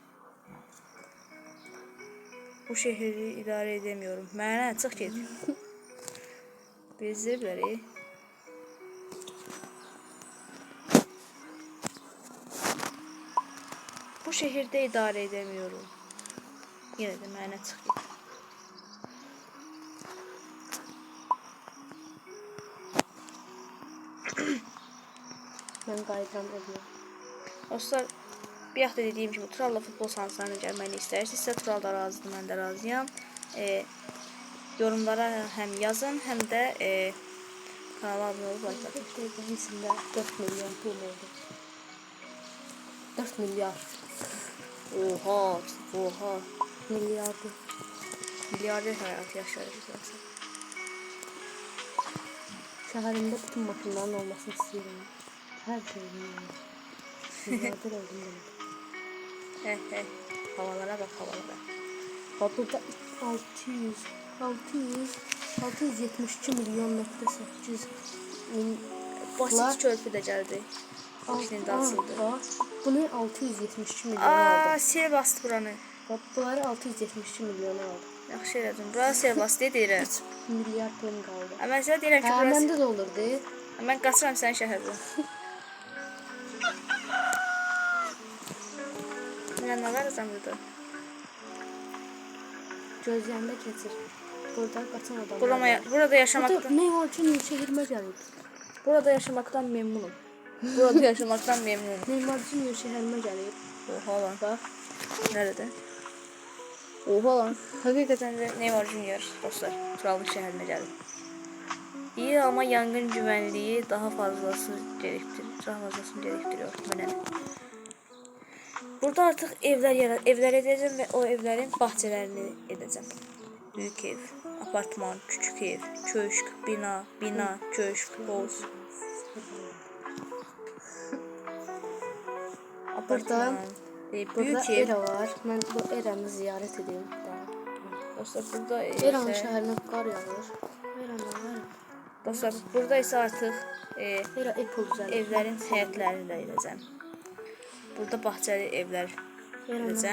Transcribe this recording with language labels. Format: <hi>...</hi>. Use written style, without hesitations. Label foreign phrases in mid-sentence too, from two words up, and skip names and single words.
<tr>Bu şehri idare edemiyorum.</tr> <az>Mənə çıx get. Bezdiriblər.</az> <tr>Bu şehirde idare edemiyorum.</tr> <az>Yine de mənə çıx get. Ben qayıdıram evə. Dostlar, bir hafta dediyim kimi Turalla futbol sahalarına gəlməyini istəyirsinizsə, Tural da razıdır, mən də razıyam. Yorumlara həm yazın, həm də kanala abunə olub like atın.</az> <tr>Hepsinde 4 milyon pul oldu. 4 milyar. Oha, oha. Milyardı.</tr> <az>Milyarder həyatı yaşayırıq zaten. Şəhərimdə bütün maşınların olmasını istəyirəm. Hər şeyin olmalı. Milyarder oldum demek.</az> <tr>Havalara bak, havalara. Bak burada 672 milyon nokta 800 min.</tr> <az>Basit körpü də gəldi. İçinin də açıldı.</az> <tr>Bunu 672 milyon Aa, aldı.</tr> <az>sel bastı buranı.</az> <tr>Bak bunları 672 milyon aldı.</tr> <az>Yaxşı elədim. Bura sel bastı deyirəm. 3 milyar pulum qaldı. Mən sənə deyirəm ki, Hə,</az> <tr>burası...</tr> <az>məndə də olurdu. Mən qaçıram sənin şəhərdən. Mən nə varacam burada? gözləyəndə keçir. Burada qaçan adamlar Burada var.</az> <tr>burada yaşamaktan</tr> <az>Memur üçün şəhərimə gəlib.</az> <tr>burada yaşamaktan memnunum. Burada yaşamaktan memnunum.</tr> <az>Memur üçün şəhərimə gəlib.</az> <tr>Oha lan. Bak. Nerede? Oha lan. Hakikaten de Neymar Junior dostlar. Krallık şehrine geldi. İyi ama yangın güvenliği daha fazlasını gerektiriyor. Bu ne? Burada artık evler edeceğim ve o evlerin bahçelerini edeceğim. Büyük ev, apartman, küçük ev, köşk, bina, köşk, hoz. Apartman, büyük Burada ev. era var.</tr> <az>Mən bu eranı ziyarət edeyim.</az> <tr>Dostlar burada Eranın ise,</tr> <az>şəhərinə qar yağır. Eranın var.</az> <tr>dostlar burada ise artık</tr> <az>Era Apple düzəldir. evlerin həyətlərini də edəcəm.</az> <tr>Burada bahçeli evler</tr> <az>edəcəm.</az>